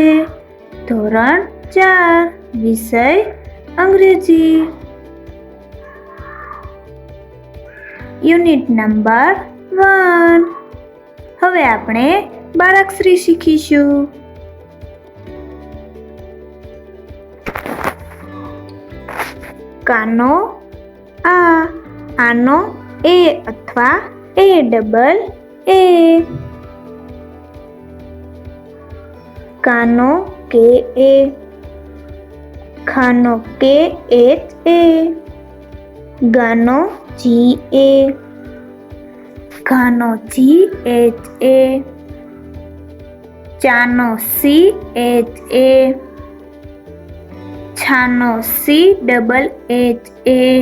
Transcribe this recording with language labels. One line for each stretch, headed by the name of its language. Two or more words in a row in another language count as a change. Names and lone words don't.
Gujarati: ધોરણ 4 વિષય અંગ્રેજી, યુનિટ નંબર 1. હવે આપણે બાળાક્ષરી શીખીશું. કાનો આ, આનો એ અથવા A double A. कानो के A, खानो के H A, गानो G A, गानो G H A, चानो C H A, छानो C double H A,